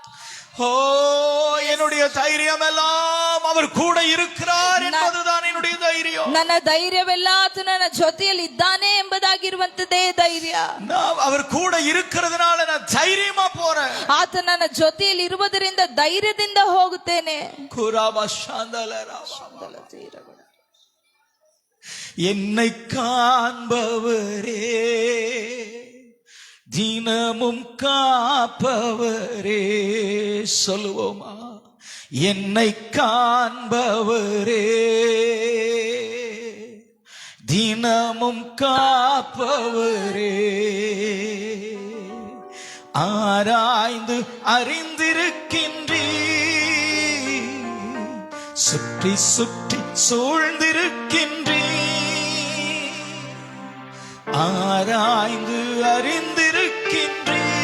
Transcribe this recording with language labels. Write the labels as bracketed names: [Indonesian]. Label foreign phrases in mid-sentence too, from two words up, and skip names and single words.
[Tamil] என்னுடைய தைரியம் எல்லாம் அவர் கூட இருக்கிறார் என்பதுதான் என்னுடைய தைரியம். [Kannada] ಧೈರ್ಯ. ನನ್ನ ಧೈರ್ಯವೆಲ್ಲ ಆತನು ನನ್ನ ಜೊತೆಯಲ್ಲಿ ಇದ್ದಾನೆ ಎಂಬುದಾಗಿರುವಂತದೇ ಧೈರ್ಯ. [Tamil] நான் அவர் கூட இருக்கிறதுனால நான் தைரியமா போறேன். [Kannada] ಆತ ನನ್ನ ಜೊತೆಯಲ್ಲಿ ಇರುವುದರಿಂದ ಧೈರ್ಯದಿಂದ ಹೋಗುತ್ತೇನೆ. குராபா சாந்தலரா. [Tamil] என்னை காண்பவரே, தினமும் காப்பவரே, சொல்லுவோமா? என்னை காண்பவரே, தினமும் காப்பவரே, ஆராய்ந்து அறிந்திருக்கின்றீ, சுற்றி சுற்றி சூழ்ந்திருக்கின்றீ, ஆராய்ந்து அறிந்திருக்கின்றீ,